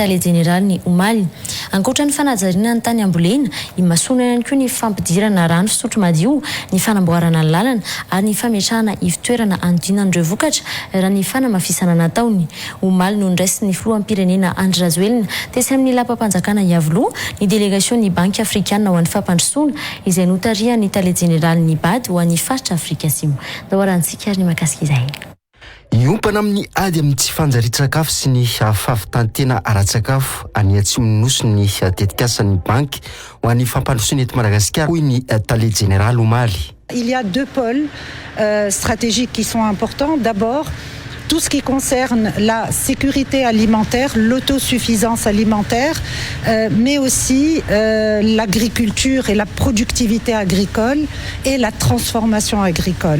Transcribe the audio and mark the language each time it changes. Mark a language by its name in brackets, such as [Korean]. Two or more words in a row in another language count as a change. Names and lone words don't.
[Malagasy] Italia General ny Omaly ankoatra ny fanajariana ny tany ambolena imasona ihany koa ny fampidirana rano fisotro madio ny fanamboarana ny lalana ary ny fametrahana ivitoerana andinan'ireo vokatra raha ny fanamafisana nataony Omaly no ndraisy ny filohampirenena Andry Rajoelina tesy amin'ny lapam-panjakana Iavoloha ny délégation ny banky afrikana ho an'ny fampandrosoana izay notaria ny Italia General ny BAD ho an'ny Afrika Atsimo dawarantsika ny makasika izay iompana amin'ny ady amin'ny tsy fanjarian-tsakafo sy ny fahavitantena ara-tsakafo any Atsimo Nosy ny tetikasan'ny banky ho an'ny fampandrosoana eto Madagasikara hoy ny Italia General Omaly. [French] Il y a deux pôles stratégiques qui sont importants. D'abord, tout ce qui concerne la sécurité alimentaire, l'autosuffisance alimentaire, mais aussi l'agriculture et la productivité agricole et la transformation agricole.